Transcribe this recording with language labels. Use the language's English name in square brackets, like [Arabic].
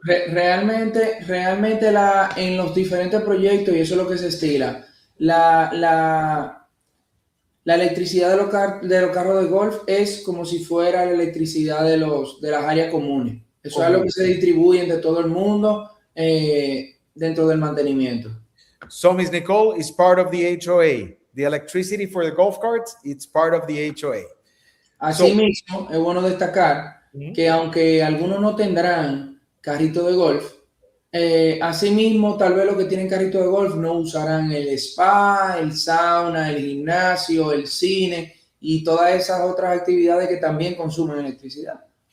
[Spanish] Realmente en los diferentes proyectos, y eso es lo que se estila, la electricidad de los carros de golf es como si fuera la electricidad de las áreas comunes. Eso es algo que se distribuye entre todo el mundo dentro del mantenimiento. [English] So, Ms. Nicole is part of the HOA. The electricity for the golf carts, it's part of the HOA. [Spanish] Asimismo, es bueno destacar que aunque algunos no tendrán carrito de golf, asimismo, tal vez los que tienen carrito de golf no usarán el spa, el sauna, el gimnasio, el cine y todas esas otras actividades que también consumen electricidad.